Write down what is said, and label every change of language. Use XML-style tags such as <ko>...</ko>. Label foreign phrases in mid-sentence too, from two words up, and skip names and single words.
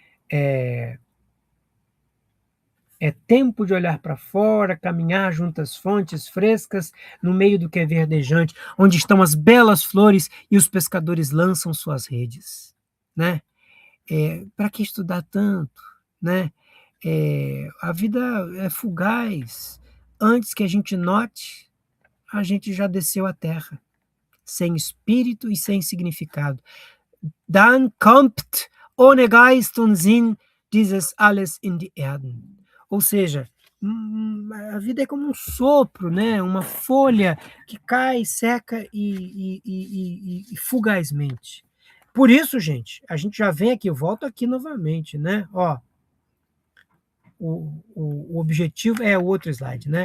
<pt>É tempo de olhar para fora, caminhar junto às fontes frescas, no meio do que é verdejante, onde estão as belas flores e os pescadores lançam suas redes. Né? Para que estudar tanto? Né? A vida é fugaz. Antes que a gente note, a gente já desceu à terra, sem espírito e sem significado.</pt> <de>Dann kommt ohne Geist und Sinn dieses alles in die Erden.</de> <pt>Ou seja, a vida é como um sopro, né? Uma folha que cai, seca e fugazmente. Por isso, gente, a gente já vem aqui, eu volto aqui novamente, né? O objetivo é o outro slide, né?</pt>